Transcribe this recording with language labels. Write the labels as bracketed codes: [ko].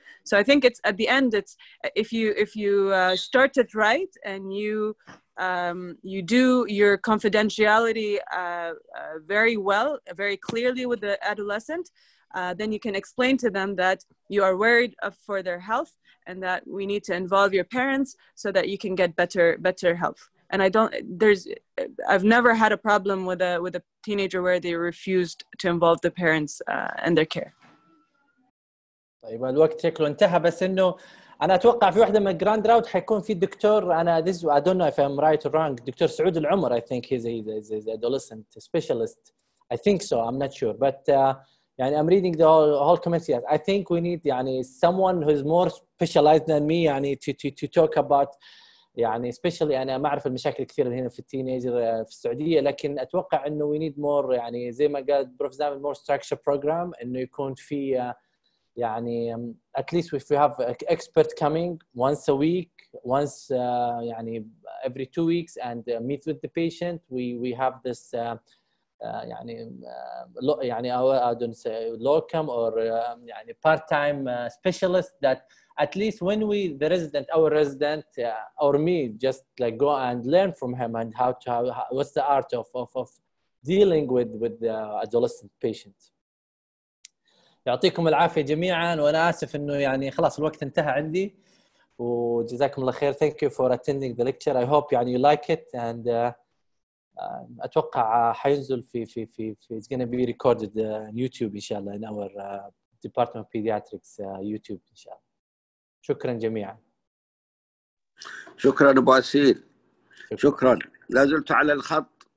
[en] So I think it's at the end, it's if you start it right and you do your confidentiality very well, very clearly with the adolescent, then you can explain to them that you are worried for their health and that we need to involve your parents so that you can get better health. And I've never had a problem with a teenager where they refused to involve the parents in their care. [ar] طيب الوقت شكله انتهى، بس انه انا اتوقع في واحده من الجراند راوند حيكون في الدكتور، انا [en] this I don't know if I'm right or wrong، [ar] دكتور سعود العمر. [en] I think he's a adolescent specialist. I think so. I'm not sure, but يعني I'm reading the whole committee. I think we need يعني someone who's more specialized than me يعني to talk about يعني especially [ar] أنا ما أعرف المشاكل كثيرة هنا في التينيجر في السعودية، لكن أتوقع إنه [en] we need more يعني [ar] زي ما قال بروف زامل [en] more structure program، إنه يكون في يعني at least if we have an expert coming once a week, once يعني every 2 weeks and meet with the patient. We have this يعني I don't say locum or يعني part-time specialist that at least when our resident or me just like go and learn from him and what's the art of dealing with the adolescent patients. [ar] يعطيكم العافية جميعا، وأنا آسف إنه يعني خلاص الوقت انتهى عندي، وجزاكم الله خير. [en] Thank you for attending the lecture. I hope يعني you like it and [ar] أتوقع حينزل في [en] it's gonna be recorded on YouTube إن شاء الله in our Department of Pediatrics YouTube إن شاء الله. [ar] شكرا جميعا. شكرا أبو أسيل. شكرا. لا زلت على الخط